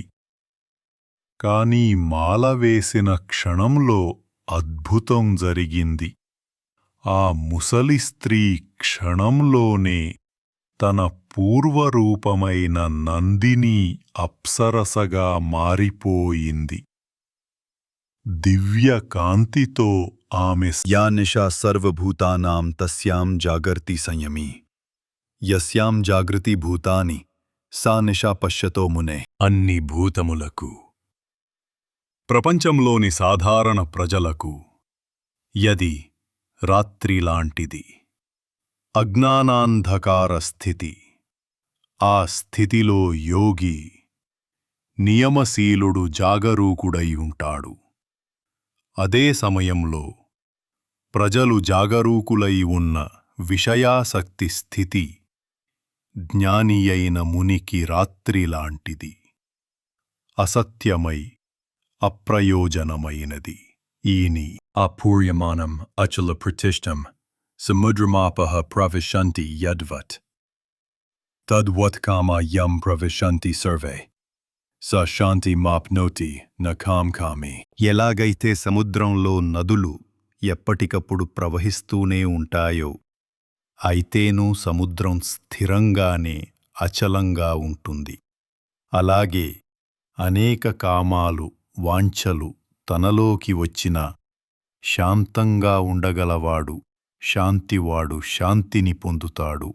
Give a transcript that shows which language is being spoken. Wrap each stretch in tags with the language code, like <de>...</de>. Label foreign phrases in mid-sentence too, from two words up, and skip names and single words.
<te>కాని మాల వేసిన క్షణంలో అద్భుతం జరిగింది. ఆ ముసలి స్త్రీ క్షణంలోనే తన పూర్వరూపమైన నందిని అప్సరసగా మారిపోయింది. దివ్య కాంతితో ఆమె</te> <sa>या निशा सर्वभूतानां तस्यां जागर्ति संयमी यस्यां जागृति भूतानि सा निशा पश्यतो मुने</sa> <te>అన్ని భూతములకు, ప్రపంచంలోని సాధారణ ప్రజలకు యది రాత్రిలాంటిది. అజ్ఞానాంధకార స్థితి. ఆ స్థితిలో యోగి నియమశీలుడు జాగరూకుడై ఉంటాడు. అదే సమయంలో ప్రజలు జాగరూకులై ఉన్న విషయాసక్తి స్థితి జ్ఞానియైన మునికి రాత్రిలాంటిది. అసత్యమై అప్రయోజనమైనది. ఈని</te> <sa>आपूर्यमानम् अचलप्रतिष्ठम् समुद्रमापः प्रविशन्ति यद्वत् तद्वत्कामा यं प्रविशन्ति सर्वे स शान्तिमाप्नोति न कामकामी.</sa> <te>ఎలాగైతే సముద్రంలో నదులు ఎప్పటికప్పుడు ప్రవహిస్తూనే ఉంటాయో, అయితేనూ సముద్రం స్థిరంగానే అచలంగా ఉంటుంది. అలాగే అనేక కామాలు, వాంఛలు తనలోకి వచ్చిన శాంతంగా ఉండగలవాడు, శాంతివాడు శాంతిని పొందుతాడు.</te>